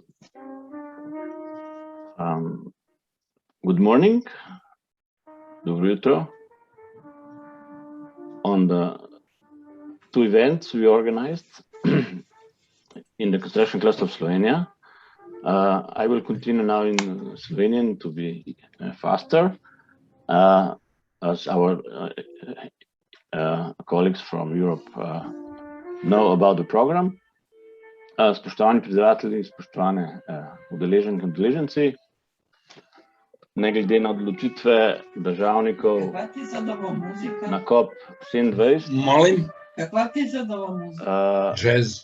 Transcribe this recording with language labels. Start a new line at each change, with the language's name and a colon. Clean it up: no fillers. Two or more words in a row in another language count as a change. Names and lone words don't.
English: Good morning,
Slovenian: dobro jutro.
English: On the two events we organized in the construction cluster of Slovenia. I will continue now in Slovenian to be faster, as our colleagues from Europe know about the program.
Slovenian: Spoštovani predavatelji, spoštovane udeleženke in udeleženci, ne glede na odločitve državnikov na COP27.
Croatian: Molim? Kakva ti je zadova muzika? Jazz.